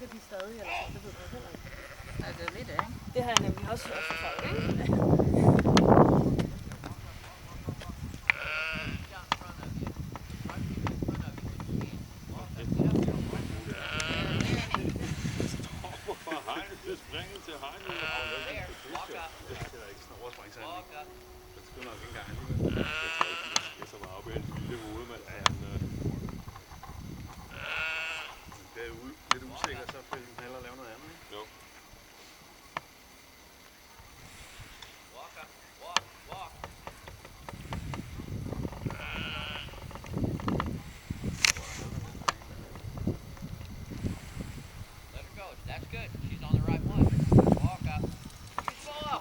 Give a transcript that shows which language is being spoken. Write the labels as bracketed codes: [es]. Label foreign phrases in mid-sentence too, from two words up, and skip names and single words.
[da] stadig, eller sådan, det ved jeg heller ikke. Ja, det er lidt, ikke? Det har jeg nemlig også hørt fra folk, ikke? [en] He's out in front of you. Try to keep in front of you when you can. Walk up, get up there. [da] Fra hegnet, det springer til hegnet. [en] There, walk up, [da] Det er ikke sådan en overspring, så [en] walk up. [da] det skulle nok ikke engang alligevel. Det er så meget op i hans lille hoved, mand. Han, Det er lidt usikker, så vil han hellere lave noget andet, ikke? jo. [en] Walk up, walk, walk. Let her go. That's good. She's on the right one. Walk up. You slow up.